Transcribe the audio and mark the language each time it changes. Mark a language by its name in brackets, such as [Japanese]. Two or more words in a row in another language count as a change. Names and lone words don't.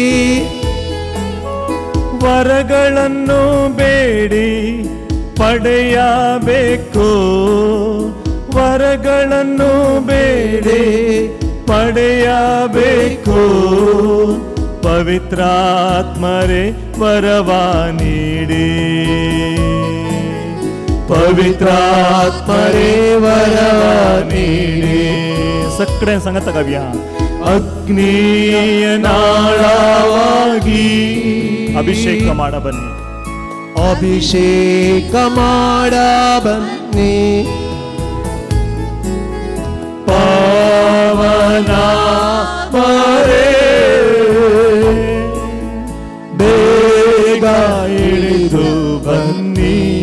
[Kannada] ವರಗಳನ್ನು ಬೇಡಿ ಪಡೆಯಬೇಕು, ವರಗಳನ್ನು ಬೇಡಿ ಪಡೆಯಬೇಕು, ಪವಿತ್ರಾತ್ಮರೇ ವರವ ನೀಡಿ. ಪವಿತ್ರಾತ್ಮರೇ ವರವ ನೀಡಿ. [Konkani] सगळ्यां सांगात गावया. [Kannada] ಅಗ್ನಿಯ ನಾಳವಾಗಿ ಅಭಿಷೇಕ ಮಾಡ ಬನ್ನಿ. ಅಭಿಷೇಕ ಮಾಡ ಬನ್ನಿ. ಪಾವನ ಮರೆ ಬೇಗ ಇಳಿದು ಬನ್ನಿ.